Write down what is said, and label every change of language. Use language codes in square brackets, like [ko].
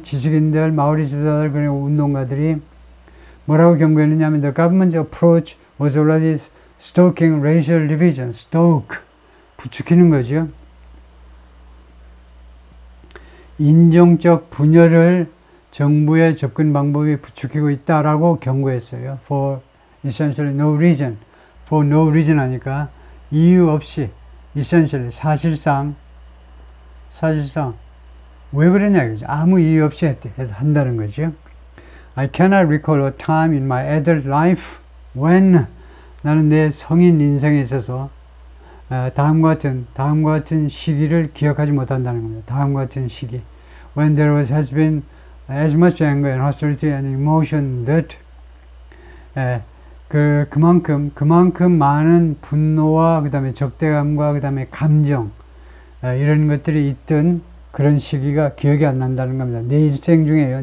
[ko] 지식인들, 마오리 지도자들, 그리고 운동가들이 뭐라고 경고했느냐 하면 [en] The government's approach was already stoking racial division. [ko] stoke, 부추기는 거죠. 인종적 분열을 정부의 접근 방법이 부추기고 있다라고 경고했어요. [en] For essentially no reason. For no reason [ko] 하니까 이유 없이, essentially 사실상 왜 그러냐 이거죠. 아무 이유 없이 한다는 거죠. [en] I cannot recall a time in my adult life when [ko] 나는 내 성인 인생에 있어서 다음과 같은 시기를 기억하지 못한다는 겁니다. 다음과 같은 시기. [en] When there has been as much anger and hostility and emotion that [ko] 그만큼 많은 분노와 그 다음에 적대감과 그 다음에 감정 이런 것들이 있던 그런 시기가 기억이 안 난다는 겁니다. 내 일생 중에요.